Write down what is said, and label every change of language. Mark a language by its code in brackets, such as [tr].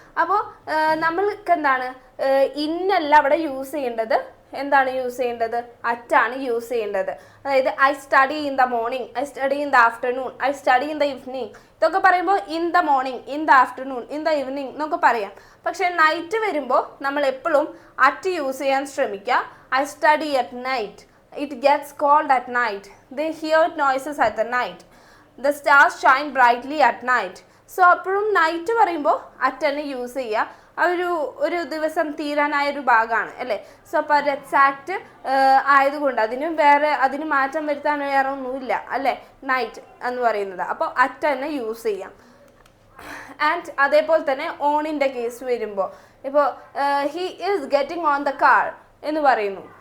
[ml] അപ്പോൾ നമ്മൾക്ക് എന്താണ് ഇന്നല്ല അവിടെ യൂസ് ചെയ്യേണ്ടത്, എന്താണ് യൂസ് ചെയ്യേണ്ടത്, അറ്റാണ് യൂസ് ചെയ്യേണ്ടത്. [en] അതായത് I study in the morning, I study in the afternoon, I study in the evening. [ml] ഇതൊക്കെ പറയുമ്പോൾ in the morning, in the afternoon, in the evening എന്നൊക്കെ പറയാം. പക്ഷേ നൈറ്റ് വരുമ്പോൾ നമ്മൾ എപ്പോഴും അറ്റ് യൂസ് ചെയ്യാൻ ശ്രമിക്കുക. [en] I study at night, it gets cold at night, they hear noises at the night, the stars shine brightly at night. [ml] So അപ്പോഴും night പറയുമ്പോൾ അറ്റ് തന്നെ യൂസ് ചെയ്യുക. ഒരു ദിവസം തീരാനായൊരു ഭാഗമാണ് അല്ലേ. സോ അപ്പോൾ ഒരു എക്സാക്റ്റ് ആയതുകൊണ്ട് അതിന് മാറ്റം വരുത്താൻ വേറെ ഒന്നുമില്ല അല്ലേ നൈറ്റ് എന്ന് പറയുന്നത്. അപ്പോൾ അറ്റ് തന്നെ യൂസ് ചെയ്യാം. ആൻഡ് അതേപോലെ തന്നെ ഓണിൻ്റെ കേസ് വരുമ്പോൾ ഇപ്പോൾ [en] he is getting on the car [ml] എന്ന് പറയുന്നു.